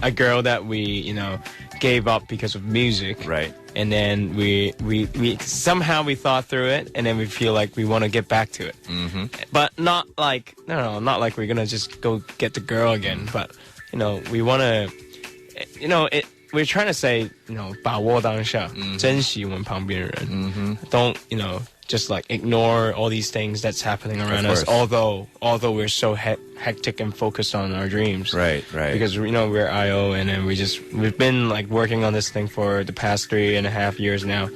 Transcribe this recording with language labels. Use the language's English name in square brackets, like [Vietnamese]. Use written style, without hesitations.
[English] A girl that we, gave up because of music. Right. And then we somehow we thought through it, and then we feel like we want to get back to it. But not like not like we're gonna just go get the girl again. But we want to, we're trying to say, [Chinese] 把握当下，珍惜我们旁边的人。 [English] Don't, just like ignore all these things that's happening around us. Although we're so hectic and focused on our dreams. Right. Because we're IO, and then we've been like working on this thing for the past 3.5 years now.